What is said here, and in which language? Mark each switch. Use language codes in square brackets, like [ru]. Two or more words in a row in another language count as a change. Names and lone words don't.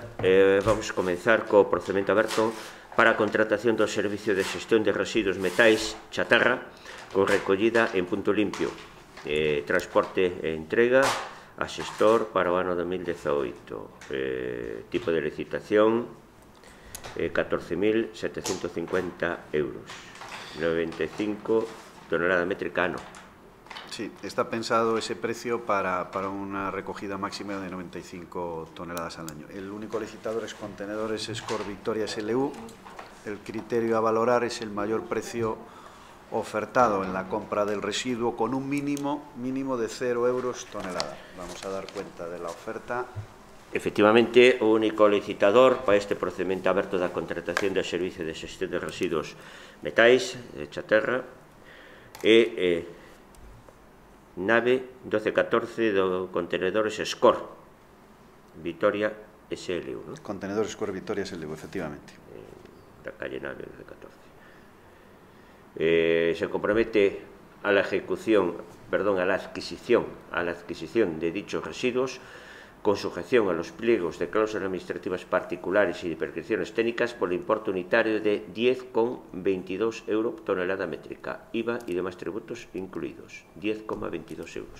[gl] Vamos a comenzar co procedimento aberto para a contratación do servicio de xestión de residuos metais chatarra con recollida en punto limpio, transporte e entrega a xestor para o ano 2018. Tipo de licitación 14.750 euros, 95 tonelada métrica ano. [es] Sí, está pensado ese precio para una recogida máxima de 95 toneladas al año. El único licitador es Contenedores Escort Victoria SLU. El criterio a valorar es el mayor precio ofertado en la compra del residuo con un mínimo de 0 euros tonelada. Vamos a dar cuenta de la oferta. [gl] Efectivamente, o único licitador para este procedimento aberto da contratación do servicio de xestión de residuos metais de chatarra é nave 1214 do Contenedores Escort Victoria SLU, ¿no? Contenedores Escort Victoria SLU, efectivamente. Da calle nave 1214. [es] Se compromete a la adquisición de dichos residuos con sujeción a los pliegos de cláusulas administrativas particulares y de prescripciones técnicas por el importe unitario de 10,22 euros tonelada métrica, IVA y demás tributos incluidos, 10,22 euros.